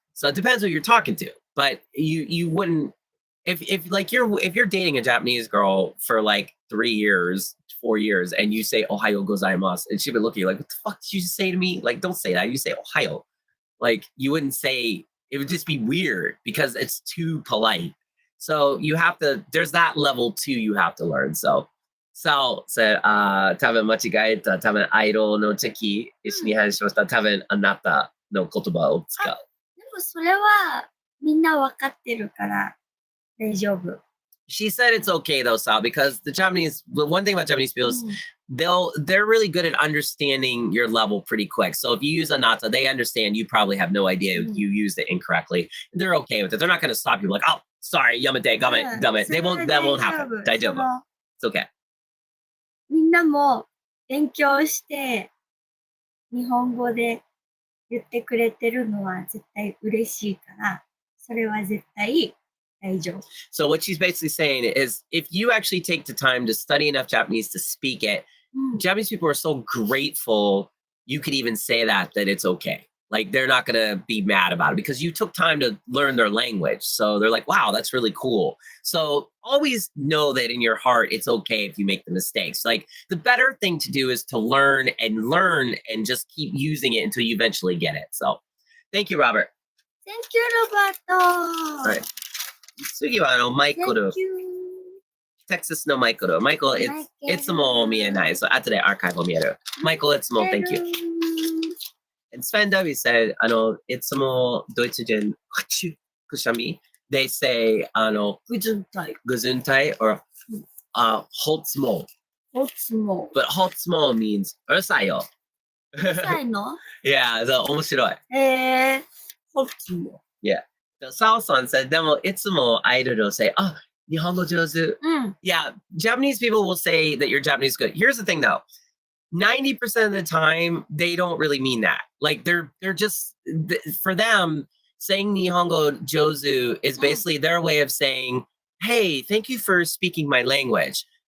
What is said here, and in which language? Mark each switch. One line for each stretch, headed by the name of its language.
English: So it depends who you're talking to. But you wouldn't if you're dating a Japanese girl for like 3 years, 4 years, and you say
Japanese: ohayo gozaimasu,
English: and she would look at you like, what the fuck did you just say to me? Like, don't say that. You say ohayo. Like you wouldn't say, it would just be weird because it's too polite. So you have to, there's that level too you have to learn.
Japanese: So Sal said, 多分間違えた、多分アイドルの時、一緒に話しました。多分あなたの言葉を使う。でもそれはみんな分かってるから大丈夫。
English: She said it's okay though, Sal, because the one thing about Japanese people is they're really good at understanding your level pretty quick. So if you use anata, they understand you probably have no idea you used it incorrectly. They're okay with it. They're not going to stop you like, oh, sorry, yamate, gamet, damet. That won't happen. Daijoubu. It's okay.
Japanese: みんなも勉強して日本語で言ってくれてるのは絶対嬉しいから、それは絶対大丈夫。
English: So what she's basically saying is if you actually take the time to study enough Japanese to speak it, Japanese people are so grateful you could even say that it's okay. Like they're not going to be mad about it because you took time to learn their language. So they're like, wow, that's really cool. So always know that in your heart, it's okay if you make the mistakes. Like the better thing to do is to learn and just keep using it until you eventually get it. So thank you, Robert. Thank you, Roberto. All right.
Japanese: 次はマイケル。 Texas のマイケル。マイケル、いつも見えない。
English: So
Japanese: 後でアーカイブを見える。マイケル、いつも
English: thank you. And Sven Dovey said,
Japanese: いつもドイツ人、くしゃみ
English: they say, Gesundheit or Holzmo. Holzmo. But Holzmo means
Japanese: うるさいよ。うるさいの
English: Yeah,
Japanese: 面白い。 Holzmo.
English: Yeah. So Sao-san said,
Japanese: でもいつもアイドルを
English: say,
Japanese: 日本語上手.
English: Yeah, Japanese people will say that you're Japanese good. Here's the thing though. 90% of the time, they don't really mean that. Like they're just, for them, saying Nihongo Jozu is basically their way of saying, hey, thank you for speaking my language.